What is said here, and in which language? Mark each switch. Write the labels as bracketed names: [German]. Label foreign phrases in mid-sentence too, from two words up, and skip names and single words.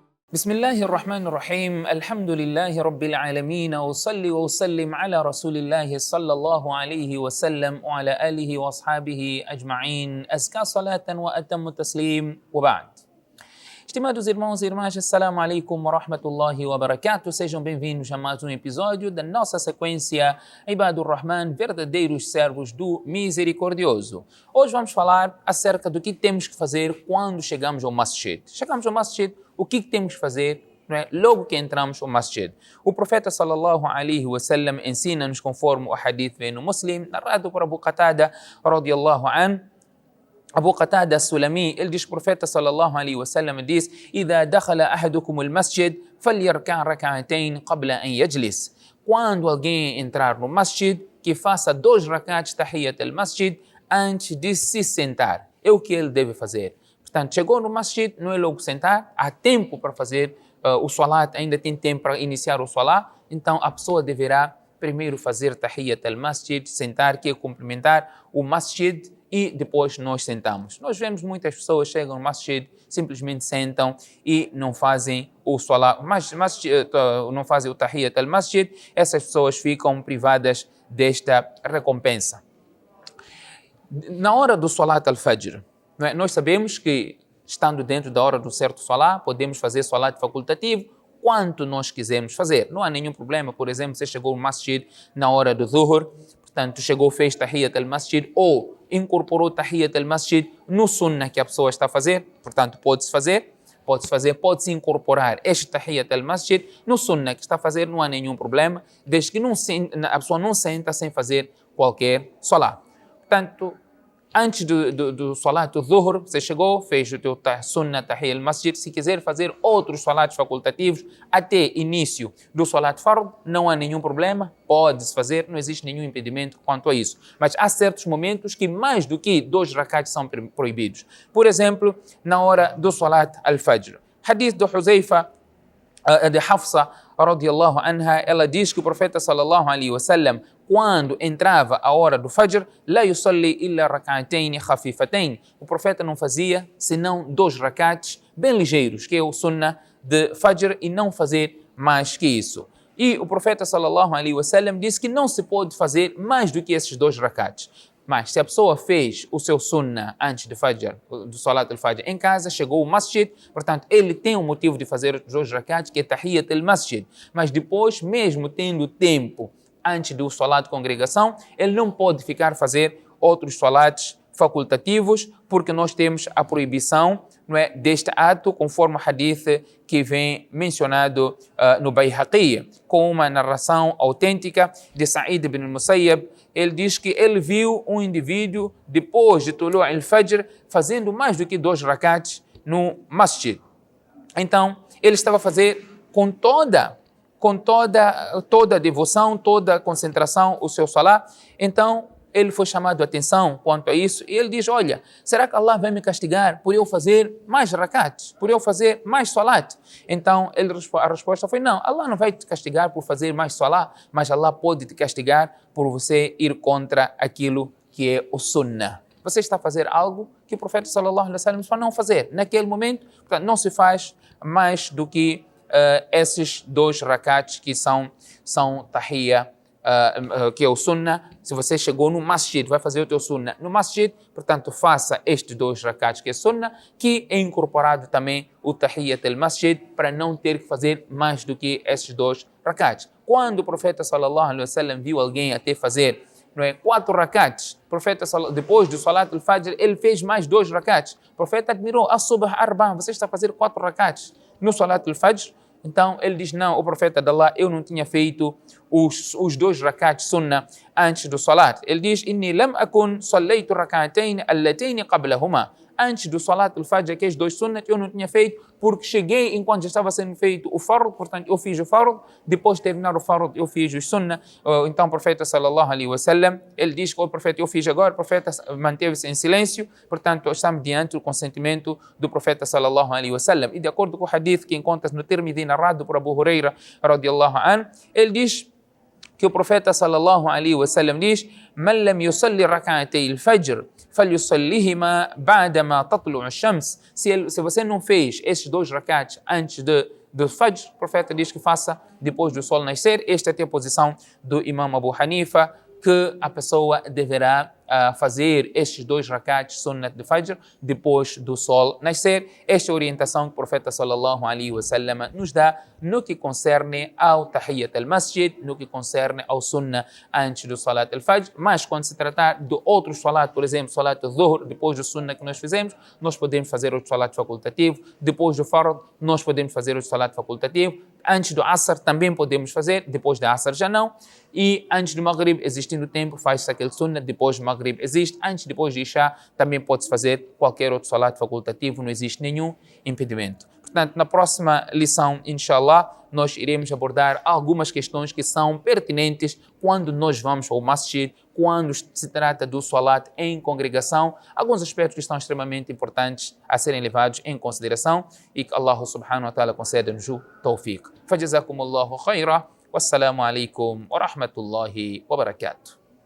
[Arabic] بسم الله الرحمن الرحيم الحمد لله رب العالمين وصلي وسلم على رسول الله صلى الله عليه وسلم وعلى آله وأصحابه أجمعين أزكى صلاة وأتم تسليم وبعد. [Portuguese] Estimados irmãos e irmãs, [Arabic] السلام عليكم ورحمة الله وبركاته. [Portuguese] Sejam bem-vindos a mais um episódio da nossa sequência Ibadur Rahman, verdadeiros servos do Misericordioso. Hoje vamos falar acerca do que temos que fazer quando chegamos ao masjid. Chegamos ao masjid, o que temos que fazer? Logo que entramos ao masjid. O profeta [Arabic] صلى الله عليه وسلم [Portuguese] ensina-nos conforme o hadith vem no Muslim, narrado por Abu Qatada [Arabic] رضي الله عنه. [Portuguese] Abu Qatada Sulami, ele diz, profeta [Arabic] صلى الله عليه وسلم diz: "إذا دخل أحدكم المسجد فليركع ركعتين قبل أن يجلس." [Portuguese] Quando alguém entrar no masjid, que faça 2 rak'ats [Arabic] تحية المسجد [Portuguese] antes de se sentar. É o que ele deve fazer. Portanto, chegou no masjid, não é logo sentar, há tempo para fazer o salat, ainda tem tempo para iniciar o salat, então a pessoa deverá primeiro fazer [Arabic] تحية المسجد, [Portuguese] sentar, que é cumprimentar o masjid, e depois nós sentamos. Nós vemos muitas pessoas chegam no masjid, simplesmente sentam e não fazem o salat, não fazem o [Arabic] تحية المسجد. [Portuguese] Essas pessoas ficam privadas desta recompensa. Na hora do [Arabic] صلاة الفجر, [Portuguese] nós sabemos que, estando dentro da hora do certo salat, podemos fazer salat facultativo quanto nós quisermos fazer. Não há nenhum problema. Por exemplo, você chegou no masjid na hora do zuhur, portanto, chegou, fez [Arabic] تحية المسجد [Portuguese] ou incorporou [Arabic] تحية المسجد [Portuguese] no sunnah que a pessoa está a fazer, portanto, pode-se incorporar este [Arabic] تحية المسجد [Portuguese] no sunnah que está a fazer, não há nenhum problema, desde que a pessoa não senta sem fazer qualquer salat. Portanto, antes do salat do zuhur, você chegou, fez o teu sunnah [Arabic] تحية المسجد. [Portuguese] Se quiser fazer outros salats facultativos até início do salat fard, não há nenhum problema, pode-se fazer, não existe nenhum impedimento quanto a isso. Mas há certos momentos que mais do que 2 rakats são proibidos. Por exemplo, na hora do [Arabic] صلاة الفجر. [Portuguese] Hadith do Huzaifa, de Hafsa [Arabic] رضي الله عنها, [Portuguese] ela diz que o profeta [Arabic] صلى الله عليه وسلم, [Portuguese] quando entrava a hora do fajr, [Arabic] لا يصلي إلا ركعتين خفيفتين. [Portuguese] O profeta não fazia senão 2 rakats bem ligeiros, que é o sunnah de fajr, e não fazer mais que isso. E o profeta [Arabic] صلى الله عليه وسلم [Portuguese] disse que não se pode fazer mais do que esses 2 rakats. Mas se a pessoa fez o seu sunnah antes do fajr, do [Arabic] صلاة الفجر [Portuguese] em casa, chegou ao masjid, portanto, ele tem um motivo de fazer os 2 rakats, que é [Arabic] تحية المسجد. [Portuguese] Mas depois, mesmo tendo tempo antes do salat de congregação, ele não pode ficar a fazer outros salats facultativos, porque nós temos a proibição, deste ato, conforme o hadith que vem mencionado no Bayhaqi, com uma narração autêntica de Sa'id ibn Musayyab. Ele diz que ele viu um indivíduo, depois de [Arabic] طلوع الفجر, [Portuguese] fazendo mais do que 2 rakats no masjid. Então, ele estava a fazer com toda a devoção, toda a concentração, o seu salat. Então, ele foi chamado a atenção quanto a isso, e ele diz: olha, será que Allah vai me castigar por eu fazer mais rakats, por eu fazer mais salat? Então, a resposta foi: não, Allah não vai te castigar por fazer mais salat, mas Allah pode te castigar por você ir contra aquilo que é o sunnah. Você está a fazer algo que o profeta [Arabic] صلى الله عليه وسلم [Portuguese] para não fazer. Naquele momento, portanto, não se faz mais do que esses 2 rakats que são tahiyya, que é o sunnah. Se você chegou no masjid, vai fazer o teu sunnah no masjid, portanto, faça estes 2 rakats que é sunnah, que é incorporado também o [Arabic] تحية المسجد, [Portuguese] para não ter que fazer mais do que esses 2 rakats. Quando o profeta [Arabic] صلى الله عليه وسلم [Portuguese] viu alguém até fazer 4 rakats, depois do [Arabic] صلاة الفجر, [Portuguese] ele fez mais 2 rakats. O profeta admirou: [Arabic] الصبح أربعا, [Portuguese] você está a fazer 4 rakats no [Arabic] صلاة الفجر? [Portuguese] Então ele diz: não, o profeta de Allah, eu não tinha feito os 2 rakats sunnah antes do salat. Ele diz: [Arabic] إني لم أكن صليت ركعتين اللتين قبلهما. [Portuguese] Antes do salat al-fajr, aqueles 2 sunnat, eu não tinha feito, porque cheguei enquanto já estava sendo feito o fard, portanto eu fiz o fard, depois de terminar o fard eu fiz o sunnah. Então o profeta [Arabic] صلى الله عليه وسلم, [Portuguese] ele diz que o profeta eu fiz agora, o profeta manteve-se em silêncio, portanto estamos diante do consentimento do profeta [Arabic] صلى الله عليه وسلم. [Portuguese] E de acordo com o hadith que encontra no Tirmidhi, narrado por Abu Huraira [Arabic] رضي الله عنه, [Portuguese] ele diz que o profeta [Arabic] صلى الله عليه وسلم diz: "من لم يصل ركعتي الفجر فليصلهما بعد ما تطلع الشمس." [Portuguese] Se você não fez esses 2 rakats antes de do Fajr, o profeta diz que faça depois do sol nascer. Esta é a posição do Imam Abu Hanifa, que a pessoa deverá fazer estes 2 rakats sunnat de Fajr depois do sol nascer. Esta é a orientação que o profeta [Arabic] صلى الله عليه وسلم [Portuguese] nos dá no que concerne ao [Arabic] تحية المسجد, [Portuguese] no que concerne ao sunnah antes do [Arabic] صلاة الفجر. [Portuguese] Mas quando se tratar de outros salat, por exemplo, [Arabic] صلاة الظهر, [Portuguese] depois do sunnah que nós fizemos, nós podemos fazer outro salat facultativo. Depois do Fard, nós podemos fazer outro salat facultativo. Antes do Asr também podemos fazer, depois do Asr já não. E antes do Maghrib, existindo tempo, faz-se aquele sunnah. Depois do Maghrib existe. Antes, depois de Isha, também pode-se fazer qualquer outro salat facultativo, não existe nenhum impedimento. Portanto, na próxima lição, inshallah, nós iremos abordar algumas questões que são pertinentes quando nós vamos ao masjid, quando se trata do salat em congregação, alguns aspectos que estão extremamente importantes a serem levados em consideração e que [Arabic] الله سبحانه وتعالى [Portuguese] conceda-nos o tawfiq. [Arabic] فجزاكم الله خيرا والسلام عليكم ورحمة الله وبركاته.